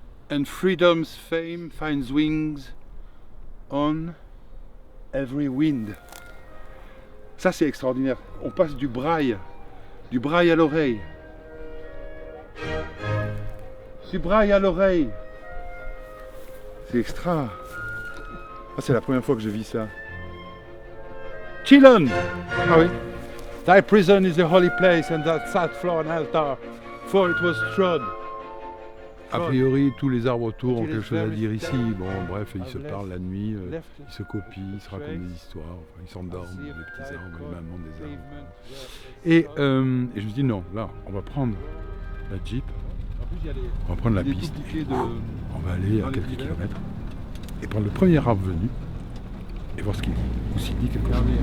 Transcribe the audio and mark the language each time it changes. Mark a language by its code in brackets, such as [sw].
[en] And freedom's fame finds wings on every wind. [fr] Ça c'est extraordinaire. On passe du braille à l'oreille. Du braille à l'oreille. C'est extra. Ah, c'est la première fois que je vis ça. Chillon. Ah oui. [en] Thy prison is the holy place and that sad floor an altar, for it was trod. [fr] A priori, tous les arbres autour ont quelque chose à dire ici. Bon, bref, ils se parlent la nuit, ils se copient, ils se racontent des histoires, enfin, ils s'endorment, les petits arbres, les mamans des arbres. Et je me dis non, là, on va prendre la Jeep, on va prendre la piste, on va aller à quelques kilomètres et prendre le premier arbre venu et voir ce qu'il dit, ou s'il dit quelque chose.